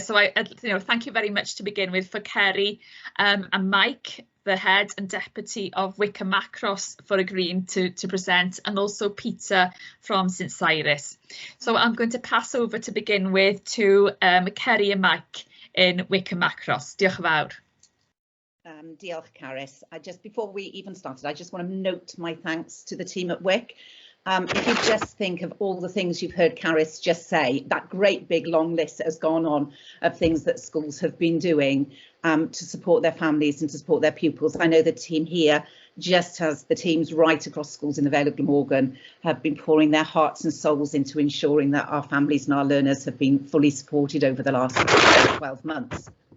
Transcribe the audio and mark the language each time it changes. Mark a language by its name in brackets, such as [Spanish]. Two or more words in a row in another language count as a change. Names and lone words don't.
[English] So thank you very much to begin with for Kerry and Mike, the head and deputy of Wickham Macross, for agreeing to present, and also Peter from St Cyrus. So I'm going to pass over to begin with to Kerry and Mike in Wickham Macross. [Welsh] Diolch yn fawr. Diolch, Caris. [English] Before we even started, I just want to note my thanks to the team at WIC. If you just think of all the things you've heard Caris just say, that great big long list that has gone on of things that schools have been doing to support their families and to support their pupils. I know the team here, just as the teams right across schools in the Vale of Glamorgan, have been pouring their hearts and souls into ensuring that our families and our learners have been fully supported over the last 12 months.